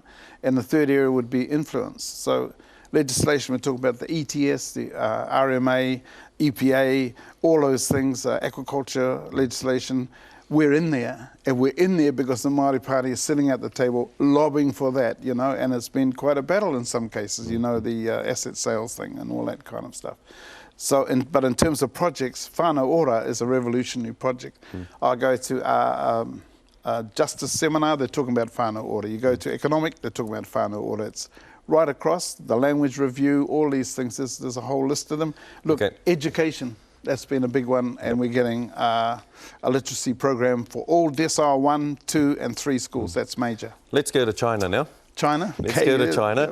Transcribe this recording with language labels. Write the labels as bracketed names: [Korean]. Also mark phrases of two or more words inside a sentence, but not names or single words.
[English] And the third area would be influence. So legislation, we're talking about the ETS, the RMA, EPA, all those things, aquaculture legislation. We're in there, and we're in there because the Māori Party is sitting at the table lobbying for that, you know, and it's been quite a battle in some cases, you know, the asset sales thing and all that kind of stuff. So, but in terms of projects, whānau ora is a revolutionary project. I go to a justice seminar, they're talking about whānau ora. You go to economic, they're talking about whānau ora. It's right across, the language review, all these things, there's a whole list of them. Look, education. That's been a big one, and we're getting a literacy program for all decile 1, 2 and 3 schools. That's major. Let's go to China now. China? Let's go to China.